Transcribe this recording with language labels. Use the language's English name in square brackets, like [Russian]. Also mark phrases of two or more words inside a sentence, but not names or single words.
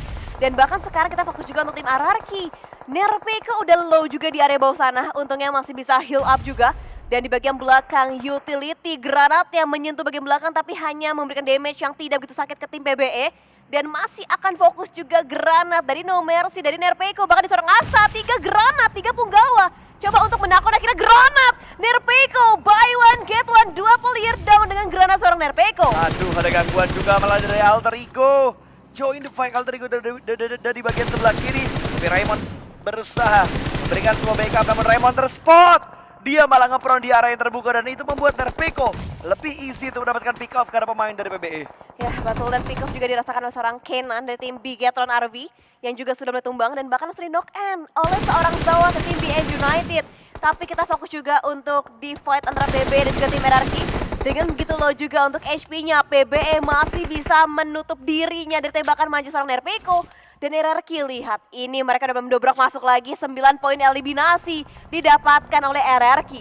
[Indonesian] Dan bahkan sekarang kita fokus juga untuk tim RRQ. Nerpeko udah low juga di area bawah sana, untungnya masih bisa [English] heal up [Indonesian] juga. Dan di bagian belakang utility granat yang menyentuh bagian belakang tapi hanya memberikan damage yang tidak begitu sakit ke tim PBE. Dan masih akan fokus juga granat dari No Mercy, dari Nerpeco. Bahkan di seorang Asa, 3 granat, 3 punggawa. Coba untuk menakut akhirnya granat. Nerpeco, [English] buy one, get one. [Indonesian] 2 [English] player down [Indonesian] dengan granat seorang Nerpeco. Aduh, ada gangguan juga malah dari Alter Ego. [English] Join the fight [Indonesian] Alter Ego dari bagian sebelah kiri. Tapi Raymond berusaha memberikan semua backup, namun Raymond terspot. Dia malah nge-prone di area yang terbuka dan itu membuat Nerpeco lebih easy untuk mendapatkan [English] pick off [Indonesian] karena pemain dari PBE. Ya betul, dan [English] pick off [Indonesian] juga dirasakan oleh seorang Kenan dari tim Bigetron RV yang juga sudah mulai tumbang dan bahkan sudah [English] knock end [Indonesian] oleh seorang Zawa dari tim BN United. Tapi kita fokus juga untuk di fight antara PBE dan juga tim RRQ. Dengan begitu low juga untuk HP-nya, PBE masih bisa menutup dirinya dari tembakan maju seorang Nerpeco. Dan RRQ lihat, ini mereka udah mendobrak masuk lagi, 9 poin eliminasi didapatkan oleh RRQ.